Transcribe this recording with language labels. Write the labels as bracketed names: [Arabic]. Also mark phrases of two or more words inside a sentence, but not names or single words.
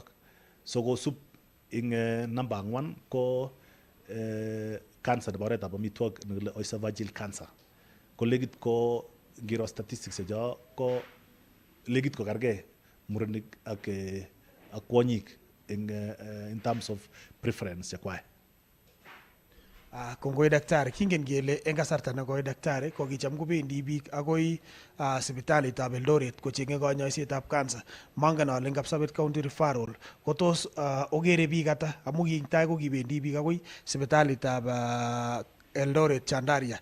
[Kalenjin] So kosup ing number 4 ko cancer nebo oretab amitwogik nekile [English] oesophageal cancer [Kalenjin] ko legit ko ngiro statistics checho ko legit ko kargei murenik ak kwonyik [English] in terms of preference [Kalenjin] chekwai. Kongoi daktari, kingen kele eng kasarta nekoi daktari ko kicham kobendi biik akoi sipitalitab Eldoret kochenge kanyoisetab cancer. Mangen ale eng Kapsabet County referral ko tos okere biik ata amu tai ko kibendi biik akoi sipitalitab Eldoret Chandaria.